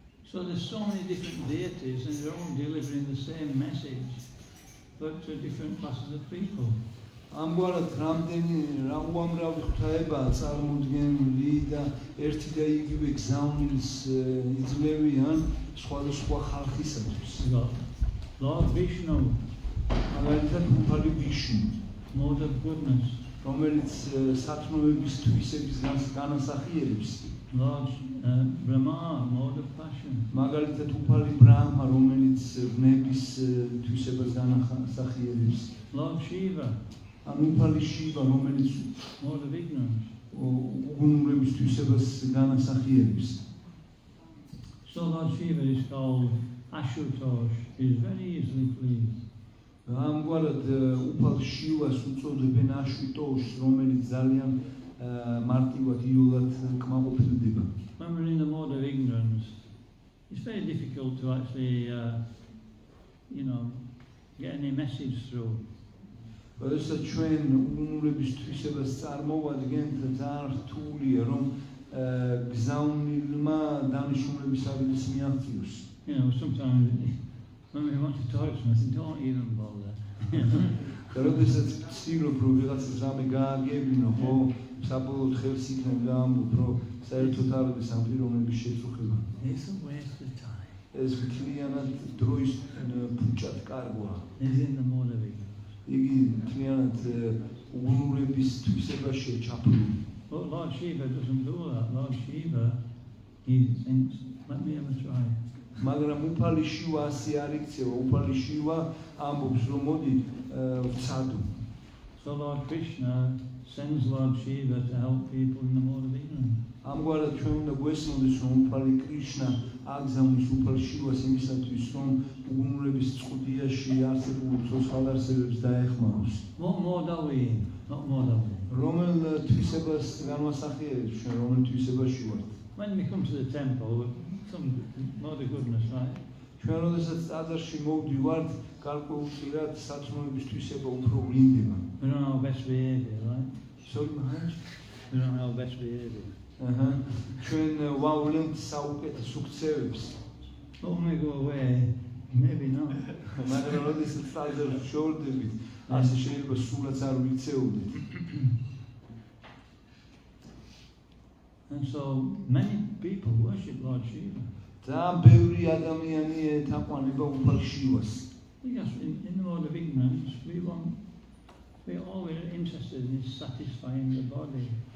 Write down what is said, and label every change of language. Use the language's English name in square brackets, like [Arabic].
[English] So there's so many different deities and they're all delivering the same message, but to different classes of people. [Georgian] ამგვარად რამდენი უამრავი ღვთაებაა წარმოდგენილი და ერთი და იგივე გზავნილს იძლევიან სხვადასხვა ხალხისათვის. [English] We've got Lord Vishnu, [Georgian] მაგალითად უფალი ვიშნუ, [English] mode of goodness. [Georgian] რომელიც სათნოების თვისების განასახიერებს. [English] Lord Brahma, mode of passion. [Georgian] მაგალითად უფალი ბრაჰმა, რომელიც ვნების თვისებას განასახიერებს. [English] Lord Shiva, [Georgian] ანუ უფალი შივა, რომელიც [English] mode of ignorance. [Georgian] უგუნურების თვისებას განასახიერებს. [English] So Lord Shiva is called Ashutosh, is very easily pleased. [Georgian] ამგვარად უფალ შივას უწოდებენ აშუტოშს, რომელიც ძალიან მარტივად იოლად კმაყოფილდება. [English] When we're in the mode of ignorance, it's very difficult to actually, get any message through. [Georgian] როდესაც ჩვენ უგუნურების თვისებას წარმოვადგენთ, ძალიან რთულია რომ გზავნილმა დანიშნულების აღებას მიაღწიოს. [English] You know, sometimes when we want to talk to someone, don't even bother. [Georgian] და როდესაც ვცდილობ რომ ვიღაცას რამე გააგებინო, ხო, საბოლოოდ ხელს იქნებ გაამბობ, რომ საერთოდ არ არის ამ პიროვნების შეწუხება. [English] It's a waste of time. [Georgian] ეს მთლიანად დროის ფუჭად კარგვა. [English] It's in the mode of ignorance. [Georgian] იგი მთლიანად უგუნურების თვისებაშია ჩაფლული. [English] But Lord Shiva doesn't do that. Lord Shiva, he thinks, let me have a try. [Georgian] მაგრამ უფალი შივა ასე არ იქცევა, უფალი შივა ამბობს რომ მოდი ვცადო. [English] So Lord Krishna sends Lord Shiva to help people in the mode of ignorance. [Georgian] ამგვარად ჩვენ უნდა გვესმოდეს რომ უფალი კრიშნა აგზავნის უფალ შივას იმისათვის რომ უგუნურების წყუდიაში არსებულ ცოცხალარსებებს დაეხმაროს. [English] What mode are we in? What mode are we in? [Georgian] რომელ თვისებას განვასახიერებს ჩვენ, რომელ თვისებაში ვართ? [English] When we come to the temple, some mode of goodness, right? [Georgian] ჩვენ როდესაც ტაძარში მოვდივართ, გარკვეულწილად სათნოების თვისება უფრო ვლინდება. [English] We're on our best behavior, right? Sorry, Maharaj? We're on our best behavior. [Georgian] ჩვენ ვავლენთ საუკეთესო ქცევებს. [English] But when we go away, maybe not. [Georgian] მაგრამ როდესაც ტაძარში შევდებით, ასე შეიძლება სულაც არ ვიცეოდეთ. [English] And so many people worship Lord Shiva. [Georgian] ძალიან ბევრი ადამიანი ეთაყვანება უფალ შივას. [English] Because in the mode of ignorance, we're always interested in satisfying the body.